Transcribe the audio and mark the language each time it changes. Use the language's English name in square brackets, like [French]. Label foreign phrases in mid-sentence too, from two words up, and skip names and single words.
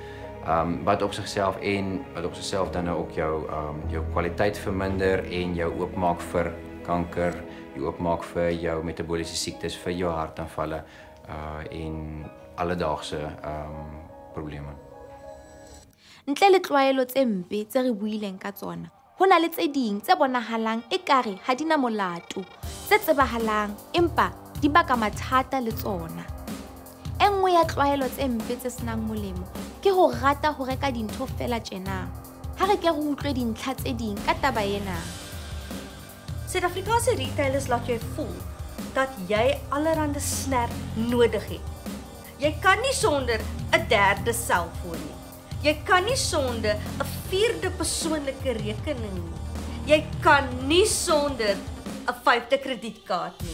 [Afrikaans] Wat op sigself dan nou ook jou kwaliteit verminder en jou oopmaak vir kanker, jou oopmaak vir jou metaboliese siektes, vir jou hartaanvalle en alledaagse probleme. [Southern Sotho] Ntle le tlwaelo tse mpe tse re buileng ka tsona, ho na le tse ding tse bonahalang ekare ha di na molato, tse tsebahalang empa di baka mathata le tsona. E nngwe ya tlwaelo tse mpe tse senang molemo ke ho rata ho reka dintho fela tjena. Ha re ke re utlwe dintlha tse ding ka taba ena. [Afrikaans] Suid-Afrikaanse retailers laat jou voel dat jy allerhande snerp nodig het. Jy kan nie sonder 'n derde selfoon nie. Jy kan nie sonder 'n vierde persoonlike rekening nie. Jy kan nie sonder 'n 5de kredietkaart nie.